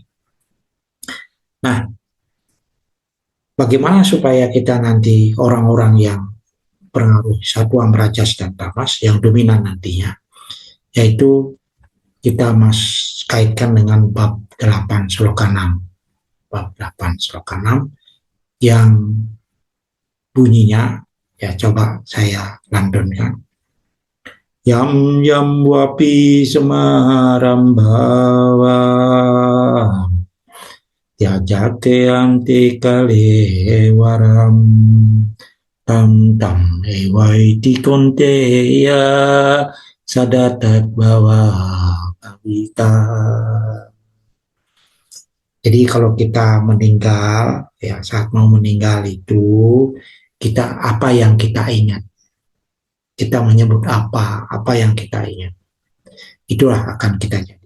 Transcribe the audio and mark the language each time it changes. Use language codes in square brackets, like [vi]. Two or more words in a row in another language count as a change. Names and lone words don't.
[id] Nah, bagaimana supaya kita nanti orang-orang yang pengaruh satwam, rajas, dan tamas yang dominan nantinya, yaitu kita kaitkan dengan bab 8 sloka 6. Bab 8 sloka 6 yang bunyinya, ya coba saya lantunkan. [sa] Yam yam wapi semaram bhava yajate anti kalewaram tam tam ewaiti konteya sadatat bawa kavita. [id] Jadi kalau kita meninggal, ya saat mau meninggal itu, kita apa yang kita ingat? Kita menyebut apa yang kita ingat. Itulah akan kita jadi.